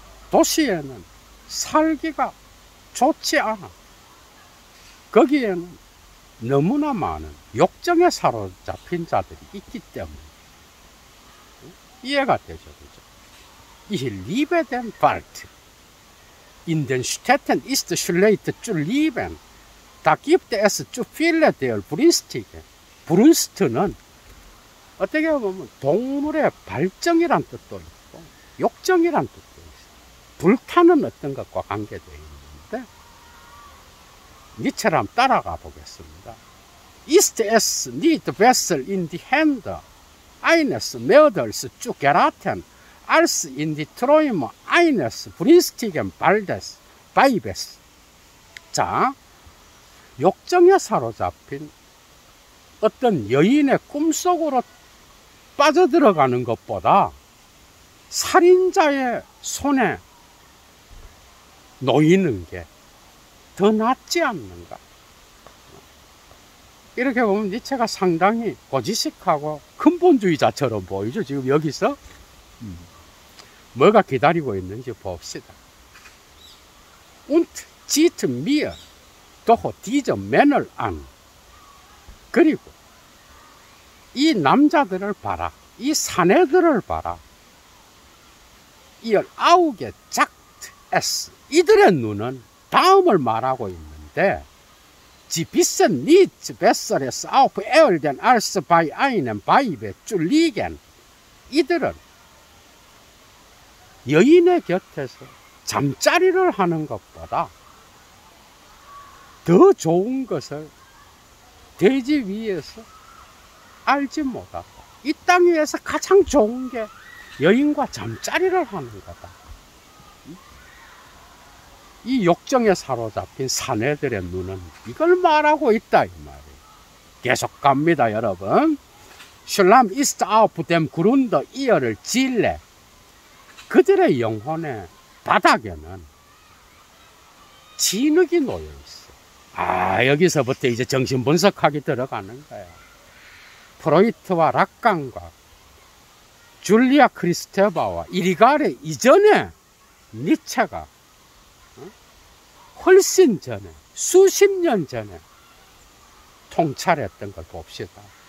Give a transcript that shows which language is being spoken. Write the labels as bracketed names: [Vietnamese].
[Korean] 도시에는 살기가 좋지 않아. 거기에는 너무나 많은 욕정에 사로잡힌 자들이 있기 때문에 이해가 되죠, 그죠? [German] Ich liebe den Wald. In den Städten ist schlecht zu leben. Da gibt es zu viele der Brünstige. [Korean] 브룬스트는 어떻게 보면 동물의 발정이란 뜻도 있고 욕정이란 뜻도 있어요. 불타는 어떤 것과 관계되어 있는데 니체를 한번 따라가 보겠습니다. [German] Ist es nicht besser in die Hände eines Mörders zu geraten, als in die Träume eines brünstigen Weibes. [Korean] 자, 욕정에 사로잡힌 어떤 여인의 꿈속으로 빠져들어가는 것보다 살인자의 손에 놓이는 게 더 낫지 않는가? 이렇게 보면 니체가 상당히 고지식하고 근본주의자처럼 보이죠. 지금 여기서 뭐가 기다리고 있는지 봅시다. [German] Und zieht mir doch diese Männer an. [Korean] 그리고 이 남자들을 봐라. 이 사내들을 봐라. [German] Ihr Auge sagt es. [Korean] 이들의 눈은 다음을 말하고 있는데 [German] Sie wissen nichts Besseres auf Erden als bei einem Weibe zu liegen. [Korean] 이들은 여인의 곁에서 잠자리를 하는 것보다 더 좋은 것을 대지 위에서 알지 못하고 이 땅 위에서 가장 좋은 게 여인과 잠자리를 하는 거다. 이 욕정에 사로잡힌 사내들의 눈은 이걸 말하고 있다 이 말이에요. 계속 갑니다 여러분. [German] Schlam ist auf dem Grunde ihrer Seele. [Korean] 그들의 영혼의 바닥에는 진흙이 놓여 있어. 여기서부터 이제 정신 분석하기 들어가는 거야. 프로이트와 락강과 줄리아 크리스테바와 이리가레 이전에 니체가 훨씬 전에 수십 년 전에 통찰했던 걸 봅시다.